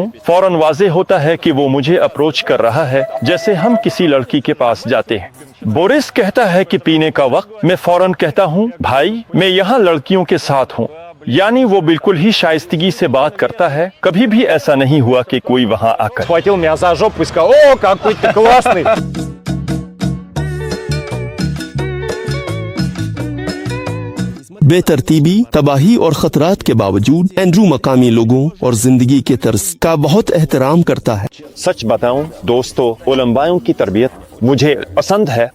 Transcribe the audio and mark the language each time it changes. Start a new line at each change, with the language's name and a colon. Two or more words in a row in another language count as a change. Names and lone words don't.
Hindi: फौरन वाज़ेह होता है कि वो मुझे अप्रोच कर रहा है जैसे हम किसी लड़की के पास जाते हैं। बोरिस कहता है कि पीने का वक्त। मैं फौरन कहता हूँ भाई मैं यहाँ लड़कियों के साथ हूँ। यानी वो बिल्कुल ही शाइस्तगी से बात करता है। कभी भी ऐसा नहीं हुआ कि कोई वहाँ आकर
Russian: Схватил меня за жопу и сказал: «О, какой ты классный!»
Hindi: बेतरतीबी, तबाही और खतरात के बावजूद एंड्रू मकामी लोगों और जिंदगी के तर्ज का बहुत एहतराम करता है। सच बताऊं दोस्तों, ओलंबायों की तरबियत मुझे पसंद है।